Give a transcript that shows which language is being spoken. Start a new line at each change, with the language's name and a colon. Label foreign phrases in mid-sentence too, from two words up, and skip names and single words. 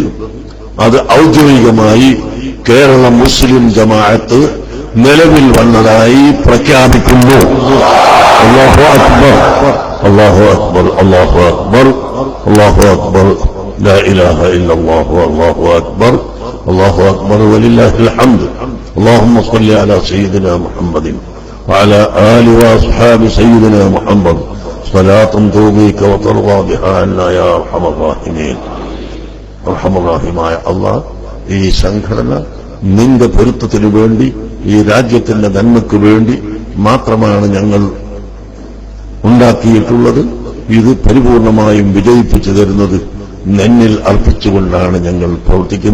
Malayalam: അത് ഔദ്യോഗികമായി കേരള മുസ്ലിം ജമാഅത്ത് നിലവിൽ വന്നതായി പ്രഖ്യാപിക്കുന്നു.
Arabic: الله أكبر، الله أكبر، الله أكبر، الله أكبر، لا إله إلا الله، الله أكبر، الله أكبر ولله الحمد. اللهم صل على سيدنا محمد وعلى آل وأصحاب سيدنا محمد صلاة ترضيك وترضى بها عنا يا أرحم الراحمين.
Malayalam: അർഹമറാഹിമായ അല്ലാഹ്, ഈ സംഘടന നിന്റെ പൊരുത്തത്തിനു വേണ്ടി, ഈ രാജ്യത്തിന്റെ നന്മയ്ക്ക് വേണ്ടി മാത്രമാണ് ഞങ്ങൾ ഉണ്ടാക്കിയിട്ടുള്ളത്. ഇത് പരിപൂർണമായും വിജയിപ്പിച്ചു തരുന്നത് നിന്നിൽ അർപ്പിച്ചുകൊണ്ടാണ് ഞങ്ങൾ പ്രവർത്തിക്കുന്നത്.